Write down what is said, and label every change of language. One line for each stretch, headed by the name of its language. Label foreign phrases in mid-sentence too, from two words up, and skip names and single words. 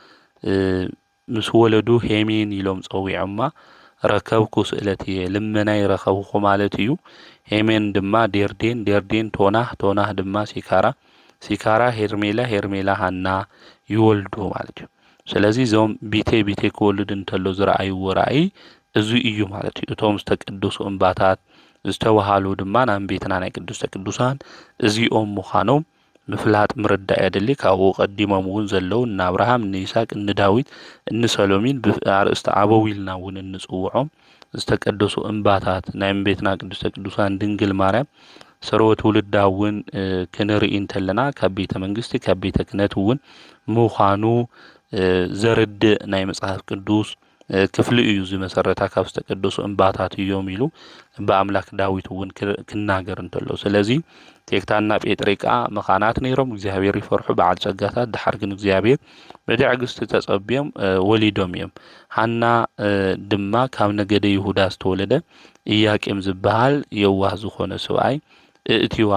Tigrinya: ምስ ወለዱ ሄሜን ኢሎም ጸዊዖማ ረከብኩ ስእለትየ ልመናይ ረኸብኩ ማለት እዩ። ሄሜን ድማ ዴርዴን ቶናህ ድማ ሲካራ ሄርሜላ ሃና ይወልዱ ማለት እዩ። ስለዚ እዞም ቤቴ ክወልድ እንተሎ ዝረኣይዎ ራእይ እዚ እዩ ማለት እዩ። እቶም ዝተቀደሱ እምባታት ዝተባሃሉ ድማ ናብ ቤትና ናይ ቅድስተ ቅዱሳን እዚኦም ምዃኖም ምፍላጥ ምርዳእ የድሊ። ካብኡ ቀዲሞም እውን ዘለዉ እነ አብርሃም፣ እነ ይስሐቅ፣ እነ ዳዊት፣ እነ ሰሎሚን ብኣርእስተ አበው ኢልና እውን እንጽውዖም ዝተቀደሱ እምባታት ናይ ቤትና ቅድስተ ቅዱሳን ድንግል ማርያም ስርወት ውልዳ እውን ክንርኢ እንተለና ካብ ቤተ መንግስቲ ካብ ቤተ ክህነት እውን ምዃኑ ዘርድእ ናይ መጽሓፍ ቅዱስ ክፍሊ እዩ። ዝመሰረታ ካብ ዝተቀደሱ እምባታት እዮም ኢሉ በአምላክ ዳዊት እውን ክናገር እንተሎ፣ ስለዚ ቴክታና ጴጥሪቃ መኻናት ነይሮም፣ እግዚአብሔር ይፈርሑ በዓል ጸጋታት። ድሓር ግን እግዚአብሔር ብትዕግስቲ ተጸብዮም ወሊዶም እዮም። ሃና ድማ ካብ ነገደ ይሁዳ ዝተወለደ ኢያቄም ዝበሃል የዋህ ዝኾነ ሰብኣይ እእትዋ